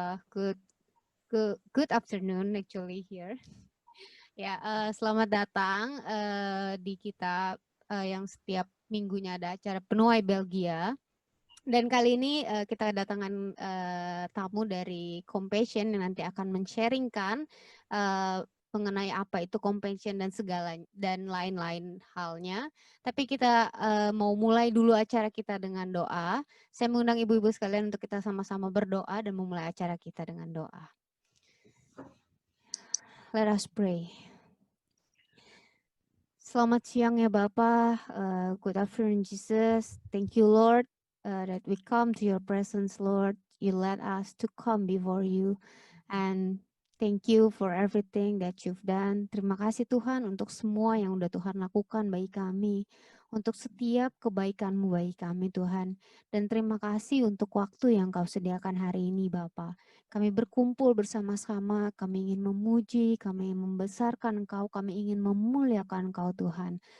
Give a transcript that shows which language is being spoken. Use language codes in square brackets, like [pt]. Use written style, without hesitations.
[en] Good afternoon actually here. [id] Ya, selamat datang di kita yang setiap minggunya ada acara Penuai Belgia. Dan kali ini kita kedatangan tamu dari Compassion yang nanti akan men-sharingkan mengenai apa itu compassion dan segala dan lain-lain halnya. Tapi kita mau mulai dulu acara kita dengan doa. Saya mengundang ibu-ibu sekalian untuk kita sama-sama berdoa dan memulai acara kita dengan doa. [en] Let us pray. [id] Selamat siang ya Bapak. [en] Good afternoon Jesus. Thank you Lord that we come to your presence Lord. You let us to come before you and thank you for everything that you've done. [id] Terima kasih Tuhan untuk semua yang udah Tuhan lakukan bagi kami. Untuk setiap kebaikan-Mu bagi kami Tuhan. Dan terima kasih untuk waktu yang Kau sediakan hari ini Bapa. Kami berkumpul bersama-sama, kami ingin memuji, kami ingin membesarkan Engkau, kami ingin memuliakan Engkau Tuhan.